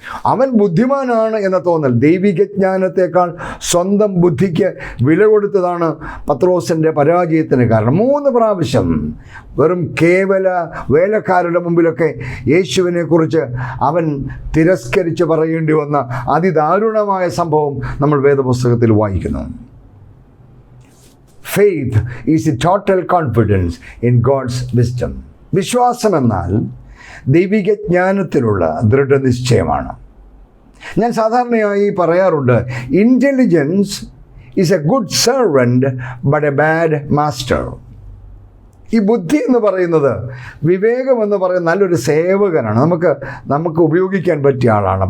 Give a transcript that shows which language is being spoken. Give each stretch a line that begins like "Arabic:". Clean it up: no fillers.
Malayalam: അവൻ ബുദ്ധിമാനാണ് എന്ന തോന്നൽ, ദൈവിക ജ്ഞാനത്തേക്കാൾ സ്വന്തം ബുദ്ധിക്ക് വില കൊടുത്തതാണ് പത്രോസിൻ്റെ പരാജയത്തിന് കാരണം. 3 പ്രാവശ്യം വെറും കേവല വേലക്കാരുടെ മുമ്പിലൊക്കെ യേശുവിനെക്കുറിച്ച് അവൻ തിരസ്കരിച്ച് പറയേണ്ടി വന്ന അതിദാരുണമായ സംഭവം നമ്മൾ വേദപുസ്തകത്തിൽ വായിക്കുന്നു.
English: Faith is a total confidence in God's wisdom.
Malayalam: വിശ്വാസം എന്നാൽ ദൈവിക ജ്ഞാനത്തിലുള്ള ദൃഢനിശ്ചയമാണ്. ഞാൻ സാധാരണയായി പറയാറുണ്ട്,
English: Intelligence is a good servant but a bad master.
Malayalam: ഈ ബുദ്ധി എന്ന് പറയുന്നത്, വിവേകം എന്ന് പറയുന്നത് നല്ലൊരു സേവകനാണ്, നമുക്ക് ഉപയോഗിക്കാൻ പറ്റിയ ആളാണ്.